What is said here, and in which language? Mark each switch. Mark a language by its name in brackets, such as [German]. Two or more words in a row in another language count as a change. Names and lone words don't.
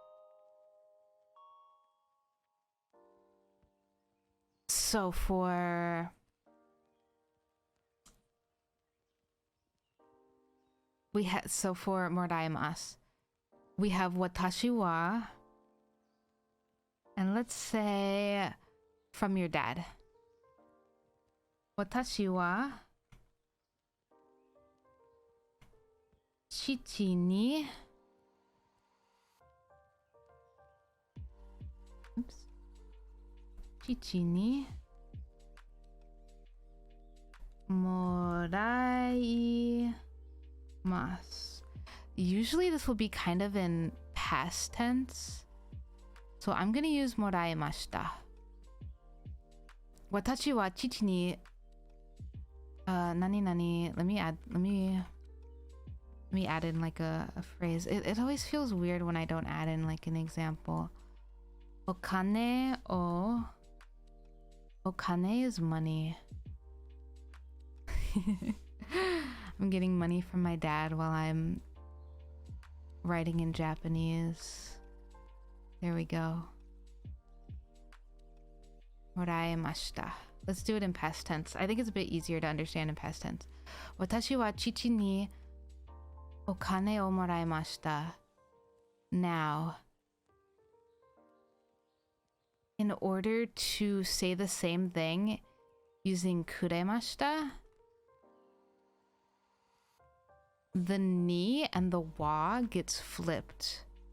[English] So for moraemasu, we have [Japanese] 私は, [English] and let's say from your dad. [Japanese] 私は父にもらいます. [English] Usually this will be kind of in past tense, so I'm gonna use moraimashita. [Japanese] 私は父に何. [English] Let me add in like a phrase. It always feels weird when I don't add in like an example. Okane is money. I'm getting money from my dad while I'm writing in Japanese. There we go. Moraemashita. Let's do it in past tense. I think it's a bit easier to understand in past tense. [Japanese] 私は父にお金をもらえました. [English] Now, in order to say the same thing using kuremashita, the ni and the wa gets flipped.